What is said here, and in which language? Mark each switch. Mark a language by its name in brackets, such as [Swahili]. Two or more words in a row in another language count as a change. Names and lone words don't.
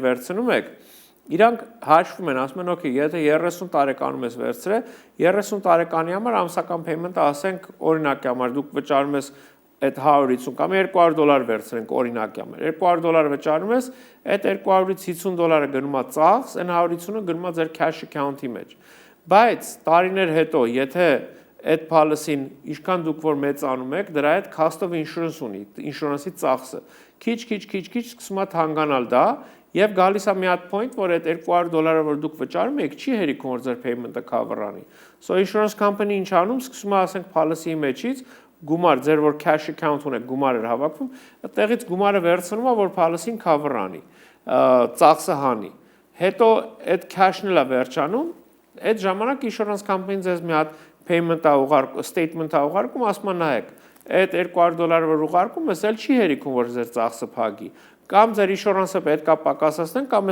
[Armenian] վերցնում եք, իրանք հաշվում են, ասում են, օքեյ, եթե 30 տարեկանում ես վերցրել, 30 տարեկանի համար ամսական payment-ը ասենք օրինակի համար դուք վճարում ես այդ 150 կամ $200 վերցրենք օրինակի համար, $200 վճարում ես, այդ $200-ից $50 գնում է ծախս, այն 150-ը գնում է ձեր [English] cash account-ի [Armenian] մեջ։ Բայց տարիներ հետո, եթե այդ policy-ն ինչքան դուք որ մեծանում եք, դրա հետ [English] cost of insurance [Armenian] ունի, insurance-ի ծախսը։ Քիչ սկսում է թանկանալ դա, Եվ գալիս է մի հատ point, որ այդ $200 որ դուք վճարում եք, չի հերիքում որ ձեր payment-ը cover-անի։ [English] So insurance company [Armenian] ինչ անում, սկսում է ասենք policy-ի մեջից գումար, ձեր որ [English] cash account [Armenian] ունեք, գումար էր հավաքում, այդտեղից գումարը վերցնում է, որ policy-ն cover-անի, ծախսը հանի։ Հետո այդ cash-ն էլ է վերջանում, այդ ժամանակ [English] insurance company-ն [Armenian] ձեզ մի հատ payment-ը ուղարկում, statement-ը ուղարկում, ասում է նայեք, այդ $200 որ ուղարկում ես, էլ չի հերիքում որ ձեր ծախսը փակի։ Կամ ձեր insurance-ը պետք է պակասացնեն, կամ